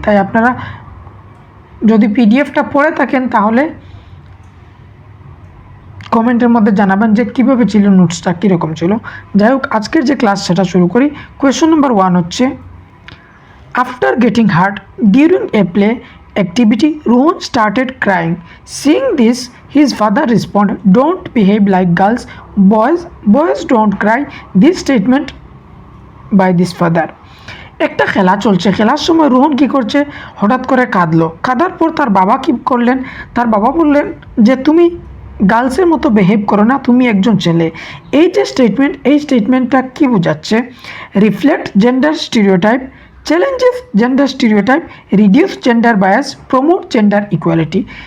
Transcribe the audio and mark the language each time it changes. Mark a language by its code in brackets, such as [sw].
[bn] তাই আপনারা যদি পিডিএফটা পড়ে থাকেন তাহলে কমেন্টের মধ্যে জানাবেন যে কীভাবে ছিল, নোটসটা কীরকম ছিল। যাই হোক, আজকের যে ক্লাস সেটা শুরু করি। [en] Question number 1 হচ্ছে, after getting hurt during a play activity, Rohan started crying. Seeing this, his father responded, "Don't behave like girls. Boys don't cry." This statement by this father. [bn] একটা খেলা চলছে, খেলার সময় রোহন কি করছে, হঠাৎ করে কাঁদলো। কাঁদার পর তার বাবা কি করলেন, তার বাবা বললেন যে তুমি গার্লসের মতো বিহেভ করো না, তুমি একজন ছেলে। এই যে স্টেটমেন্ট, এই স্টেটমেন্টটা কি বোঝাচ্ছে? Reflect gender stereotype, challenges gender stereotype, reduce gender bias, promote gender equality.